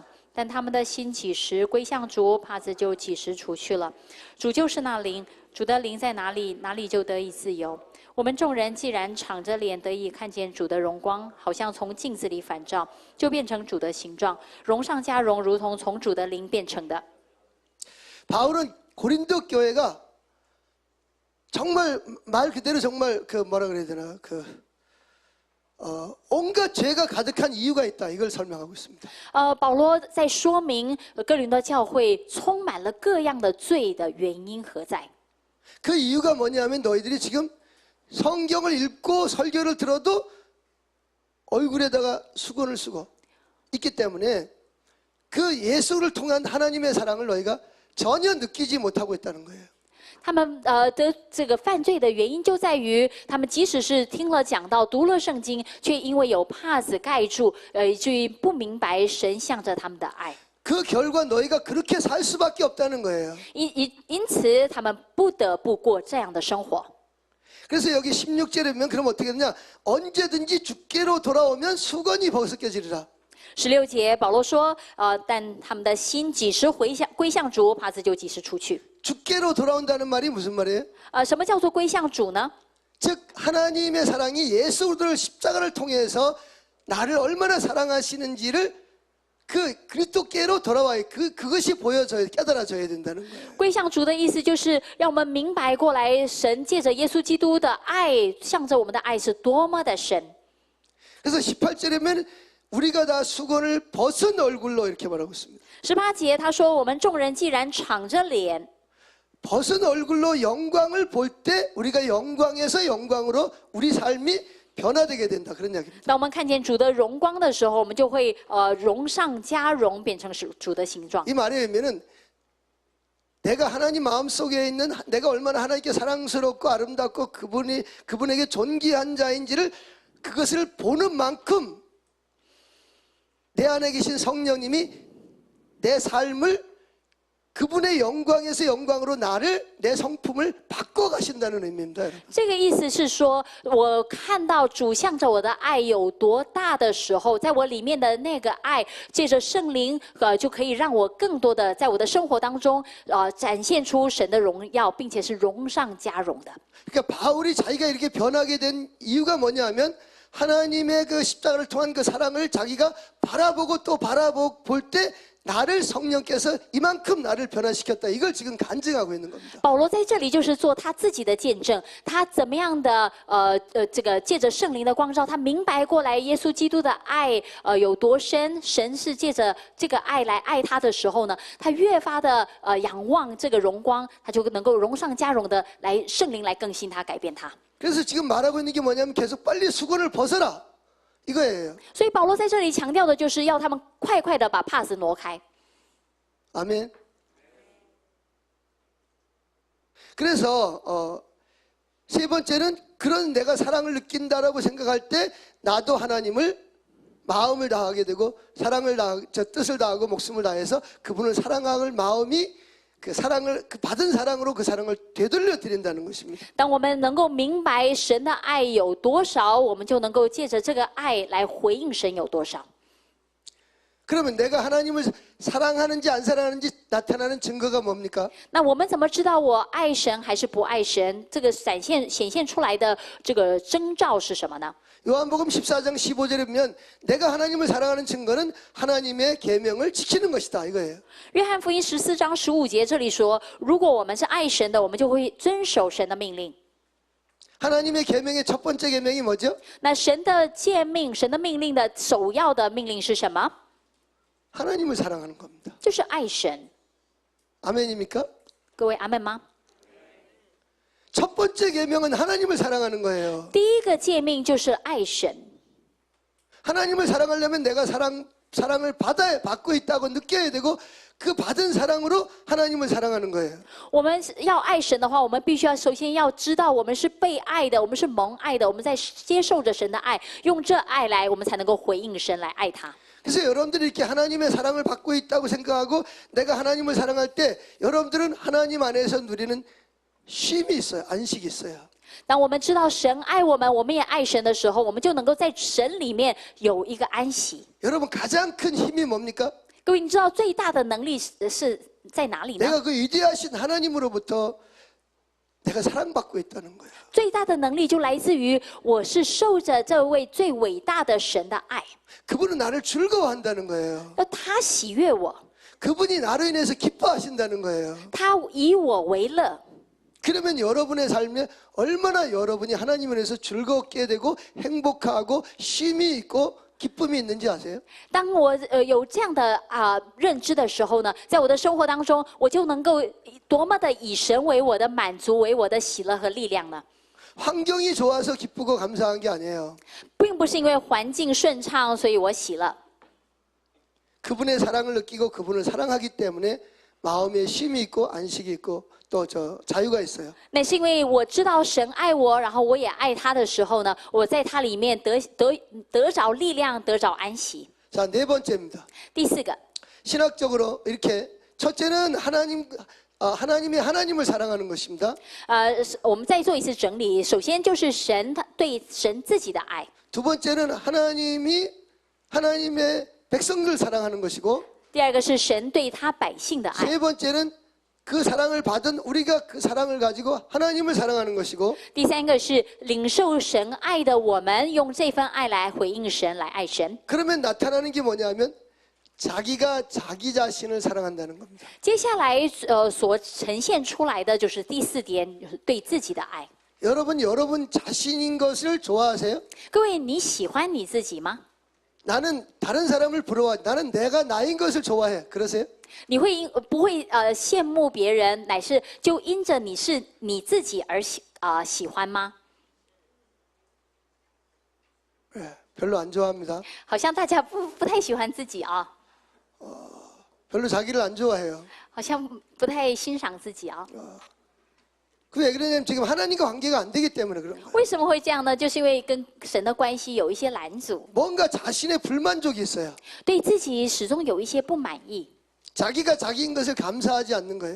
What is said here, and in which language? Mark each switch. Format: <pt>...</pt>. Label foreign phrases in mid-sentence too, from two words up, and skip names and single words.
<zh>但他们的心几时归向主，帕子就几时除去了。主就是那灵，主的灵在哪里，哪里就得以自由。我们众人既然敞着脸得以看见主的荣光，好像从镜子里反照，就变成主的形状，荣上加荣，如同从主的灵变成的。</zh> <ko>바울은 고린도 교회가 정말 말 그대로 정말 뭐라 그래야 되나 온갖 죄가 가득한 이유가 있다. 이걸 설명하고 있습니다.</ko> <zh>保罗在说明哥林多教会充满了各样的罪的原因何在？</zh> <ko>그 이유가 뭐냐면 너희들이 지금 성경을 읽고 설교를 들어도 얼굴에다가 수건을 쓰고 있기 때문에 그 예수를 통한 하나님의 사랑을 너희가 전혀 느끼지 못하고 있다는 거예요.</ko> <zh>他们的这个犯罪的原因就在于，他们即使是听了讲道、读了圣经，却因为有帕子盖住，以至于不明白神向着他们的爱。</zh> <ko>그 결과 너희가 그렇게 살 수밖에 없다는 거예요.</ko> <zh>因此，他们不得不过这样的生活。</zh> <ko>그래서 여기 16절에 보면 그럼 어떻게 되냐? 언제든지 주께로 돌아오면 수건이 벗겨지리라.</ko> <zh>16 节，保罗说，但他们的心几时归向主，帕子就几时除去。</zh> <ko>주께로 돌아온다는 말이 무슨 말이에요?</ko> <zh>什么叫做归向主呢？</zh> <ko>즉 하나님의 사랑이 예수를 십자가를 통해서 나를 얼마나 사랑하시는지를 그 그리스도께로 돌아와야 그것이 보여져야 깨달아져야 된다는 거예요.</ko> <zh>归向主的意思就是让我们明白过来，神借着耶稣基督的爱，向着我们的爱是多么的深。</zh> <ko>그래서 18절에면 우리가 다 수건을 벗은 얼굴로 이렇게 말하고 있습니다.</ko> <zh>18 节他说：“我们众人既然敞着脸，</zh> <ko>벗은 얼굴로 영광을 볼 때 우리가 영광에서 영광으로 우리 삶이 변화되게 된다. 그런 이야기입니다.</ko> <zh>当我们看见主的荣光的时候，我们就会荣上加荣，变成主的形状。</zh> <ko>이 말에 의미는 내가 하나님 마음속에 있는 내가 얼마나 하나님께 사랑스럽고 아름답고 그분에게 존귀한 자인지를 그것을 보는 만큼 내 안에 계신 성령님이 내 삶을 그분의 영광에서 영광으로 나를 내 성품을 바꿔 가신다는 의미입니다. 여러분.</ko> <zh>这个意思是说，我看到主向着我的爱有多大的时候，在我里面的那个爱，借着圣灵，就可以让我更多的在我的生活当中，展现出神的荣耀，并且是荣上加荣的。</zh> <ko>그러니까 바울이 자기가 이렇게 변하게 된 이유가 뭐냐면 하나님의 그 십자가를 통한 그 사랑을 자기가 바라보고 또 바라볼 때 나를 성령께서 이만큼 나를 변화시켰다. 이걸 지금 간증하고 있는 겁니다.</ko> <zh>保罗在这里就是做他自己的见证，他怎么样的这个借着圣灵的光照，他明白过来耶稣基督的爱有多深，神是借着这个爱来爱他的时候呢，他越发的仰望这个荣光，他就能够荣上加荣的来圣灵来更新他，改变他。</zh> <ko>그래서 지금 말하고 있는 게 뭐냐면 계속 빨리 수건을 벗어라. 이거예요.</ko> <zh>所以保罗在这里强调的就是要他们快快的把帕子挪开。</zh> <ko>아멘. 그래서 세 번째는 그런 내가 사랑을 느낀다라고 생각할 때 나도 하나님을 마음을 다하게 되고 사랑을 다 뜻을 다하고 목숨을 다해서 그분을 사랑할 마음이 그 사랑을 그 받은 사랑으로 그 사랑을 되돌려 드린다는 것입니다.</ko> <zh>当我们能够明白神的爱有多少，我们就能够借着这个爱来回应神有多少。</zh> <ko>그러면 내가 하나님을 사랑하는지 안 사랑하는지 나타나는 증거가 뭡니까?</ko> <zh>那我们怎么知道我爱神还是不爱神？这个显现出来的这个征兆是什么呢？</zh> <ko>요한복음 14장 15절에 보면 내가 하나님을 사랑하는 증거는 하나님의 계명을 지키는 것이다 이거예요.</ko> <zh>约翰福音14章15节这里说，如果我们是爱神的，我们就会遵守神的命令。</zh> <ko>하나님의 계명의 첫 번째 계명이 뭐죠?</ko> <zh>那神的诫命、神的命令的首要的命令是什么？</zh> <ko>하나님을 사랑하는 겁니다.</ko> <zh>就是爱神。</zh> <ko>아멘입니까?</ko> <zh>各位阿门吗？</zh> <ko>첫 번째 계명은 하나님을 사랑하는 거예요.</ko> <zh>第一个诫命就是爱神。</zh> <ko>하나님을 사랑하려면 내가 사랑을 받고 있다고 느껴야 되고 그 받은 사랑으로 하나님을 사랑하는 거예요.</ko> <zh>我们要爱神的话，我们必须要首先要知道我们是被爱的，我们是蒙爱的，我们在接受着神的爱，用这爱来，我们才能够回应神来爱他。</zh> <ko>그래서 여러분들이 이렇게 하나님의 사랑을 받고 있다고 생각하고 내가 하나님을 사랑할 때 여러분들은 하나님 안에서 누리는 쉼이 있어요. 안식이 있어요.</ko> <zh>当我们知道神爱我们，我们也爱神的时候，我们就能够在神里面有一个安息。</zh> <ko>여러분 가장 큰 힘이 뭡니까?</ko> <zh>各位，你知道最大的能力是在哪里呢？</zh> <ko>내가 그 위대하신 하나님으로부터 내가 사랑받고 있다는 거예요.</ko> <zh>最大的能力就来自于我是受着这位最伟大的神的爱，</zh> <ko>그분은 나를 즐거워한다는 거예요.</ko> <zh>而他喜悦我，</zh> <ko>그분이 나로 인해서 기뻐하신다는 거예요.</ko> <zh>他以我为乐。</zh> <ko>그러면 여러분의 삶에 얼마나 여러분이 하나님을 위해서 즐겁게 되고 행복하고 쉼이 있고 기쁨이 있는지 아세요?</ko> <zh>当我有这样的认知的时候呢，在我的生活当中，我就能够多么的以神为我的满足，为我的喜乐和力量呢？</zh> <ko>환경이 좋아서 기쁘고 감사한 게 아니에요.</ko> <zh>并不是因为环境顺畅，所以我喜乐。</zh> <ko>그분의 사랑을 느끼고 그분을 사랑하기 때문에 마음에 쉼이 있고 안식이 있고 또 자유가 있어요.</ko> <zh>那是因为我知道神爱我，然后我也爱他的时候呢，我在他里面得着力量，得着安息。</zh> <ko>자, 네 번째입니다.</ko> <zh>第四个，</zh> <ko>신학적으로 이렇게 첫째는 하나님이 하나님을 사랑하는 것입니다.</ko> <zh>我们再做一次整理。首先就是神他对神自己的爱，</zh> <ko>두 번째는 하나님의 백성들 사랑하는 것이고</ko> <zh>第二个是神对他百姓的爱，</zh> <ko>세 번째는 그 사랑을 받은 우리가 그 사랑을 가지고 하나님을 사랑하는 것이고</ko> <zh>第三个是领受神爱的我们，用这份爱来回应神，来爱神。</zh> <ko>그러면 나타나는 게 뭐냐면 자기가 자기 자신을 사랑한다는 겁니다.</ko> <zh>接下来所呈现出来的就是第四点，就是对自己的爱。</zh> <ko>여러분 자신인 것을 좋아하세요?</ko> <zh>各位，你喜欢你自己吗？</zh> <ko>나는 다른 사람을 부러워하지. 나는 내가 나인 것을 좋아해. 그러세요?</ko> <zh>你会不会羡慕别人，乃是就因着你是你自己而喜欢吗？</zh> <ko>네, 별로 안 좋아합니다.</ko> <zh>好像大家不太喜欢自己啊，</zh> <ko>별로 자기를 안 좋아해요.</ko> <zh>好像不太欣赏自己啊。</zh> <ko>그 왜 그러냐면 지금 하나님과 관계가 안 되기 때문에 그런 거예요.</ko> <zh>为什么会这样呢？就是因为跟神的关系有一些拦阻，</zh> <ko>뭔가 자신의 불만족이 있어요.</ko> <zh>对自己始终有一些不满意。</zh> <ko>자기가 자기인 것을 감사하지 않는 거예요.</ko>